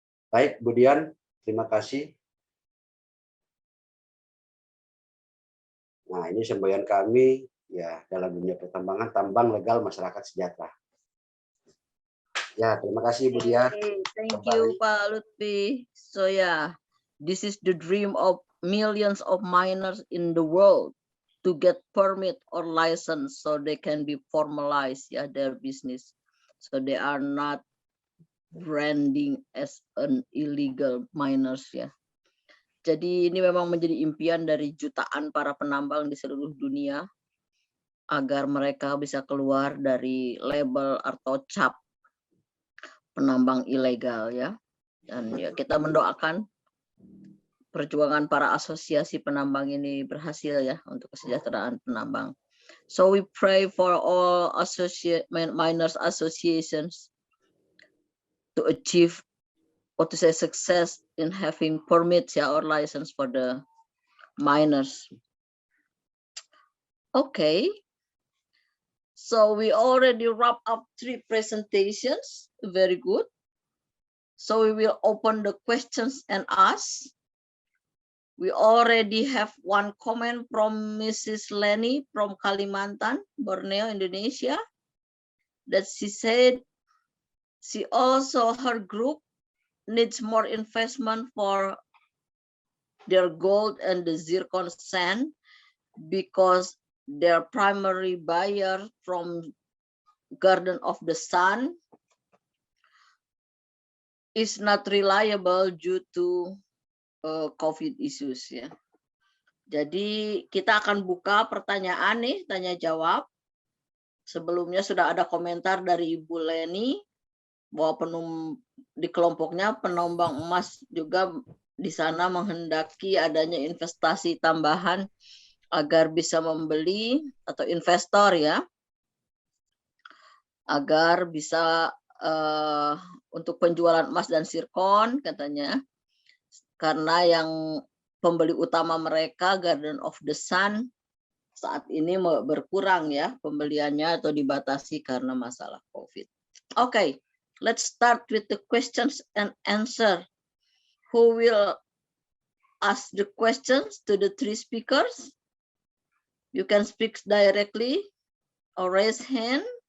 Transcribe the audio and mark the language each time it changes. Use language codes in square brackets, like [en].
[id] Baik, Bu Dian, terima kasih. Nah, ini semboyan kami ya dalam dunia pertambangan, tambang legal masyarakat sejahtera. Ya, terima kasih Bu Dian. [en] Okay, thank you, Pak Lutfi. So yeah, this is the dream of millions of miners in the world to get permit or license so they can be formalized their business. So they are not branding as an illegal miners ya. [id] Jadi ini memang menjadi impian dari jutaan para penambang di seluruh dunia agar mereka bisa keluar dari label atau cap penambang ilegal ya. Dan ya kita mendoakan perjuangan para asosiasi penambang ini berhasil ya untuk kesejahteraan penambang. [en] So we pray for all miners associations to achieve success in having permits or license for the miners. Okay. So we already wrap up 3 presentations. Very good. So we will open the questions and ask. We already have one comment from Mrs. Leni from Kalimantan, Borneo, Indonesia, that she said she also, her group needs more investment for their gold and the zircon sand because their primary buyer from Garden of the Sun is not reliable due to COVID issues ya. [id] Jadi kita akan buka pertanyaan nih, tanya jawab. Sebelumnya sudah ada komentar dari Ibu Leni bahwa di kelompoknya penambang emas juga di sana menghendaki adanya investasi tambahan agar bisa membeli atau investor ya, agar bisa untuk penjualan emas dan zirkon katanya, karena yang pembeli utama mereka Garden of the Sun saat ini berkurang ya pembeliannya atau dibatasi karena masalah COVID. [en] Okay, let's start with the questions and answer. Who will ask the questions to the 3 speakers? You can speak directly or raise hand.